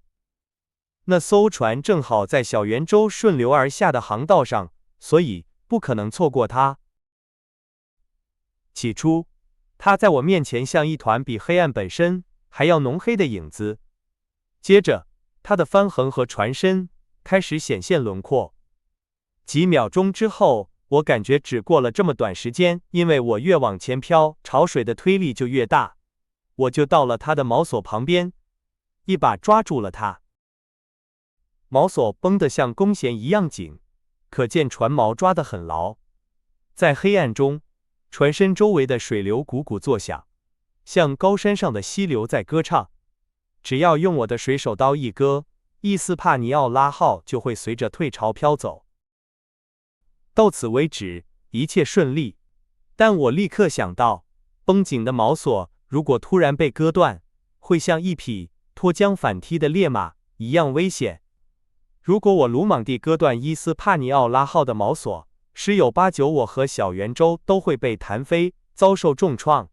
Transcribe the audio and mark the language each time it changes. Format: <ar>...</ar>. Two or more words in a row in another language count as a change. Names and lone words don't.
<zh>那艘船正好在小圓周順流而下的航道上，所以不可能錯過它。起初，它在我面前像一團比黑暗本身還要濃黑的影子。接着，它的帆橫和船身開始顯現輪廓。幾秒鐘之後，我感覺只過了這麼短時間，因為我越往前飄，潮水的推力就越大。我就到了它的锚索旁邊，一把抓住了它。锚索繃得像弓弦一樣緊，可見船錨抓得很牢。在黑暗中，船身周圍的水流汩汩作響，像高山上的溪流在歌唱。只要用我的水手刀一割，伊斯帕尼奧拉號就會隨着退潮飄走。到此為止，一切順利。但我立刻想到，繃緊的錨索如果突然被割斷，會像一匹脫韁反踢的烈馬一樣危險。如果我魯莽地割斷伊斯帕尼奧拉號的錨索，十有八九我和小圓周都會被彈飛，遭受重創。</zh>